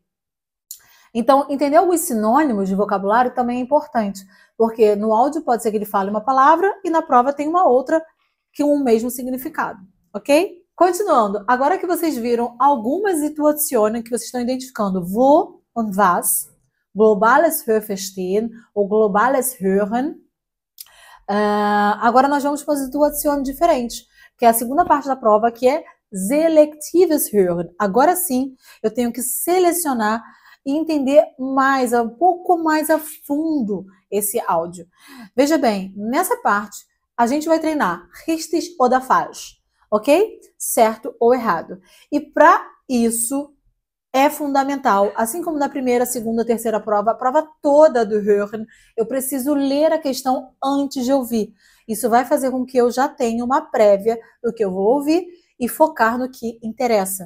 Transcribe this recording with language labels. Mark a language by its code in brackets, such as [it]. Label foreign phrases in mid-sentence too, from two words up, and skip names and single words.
[pt] Então, entender alguns sinônimos de vocabulário também é importante, porque no áudio pode ser que ele fale uma palavra e na prova tem uma outra que um mesmo significado, ok? Continuando, agora que vocês viram algumas situações que vocês estão identificando, [de] wo und was, globales Hörverstehen ou globales Hören. [pt] Agora nós vamos para uma situação diferente, que é a segunda parte da prova, que é [de] selectives Hören. [pt] Agora sim, eu tenho que selecionar e entender mais, um pouco mais a fundo esse áudio. Veja bem, nessa parte, a gente vai treinar [de] richtig oder falsch, [pt] ok? Certo ou errado. E para isso é fundamental, assim como na primeira, segunda, terceira prova, a prova toda do Hören, eu preciso ler a questão antes de ouvir. Isso vai fazer com que eu já tenha uma prévia do que eu vou ouvir e focar no que interessa.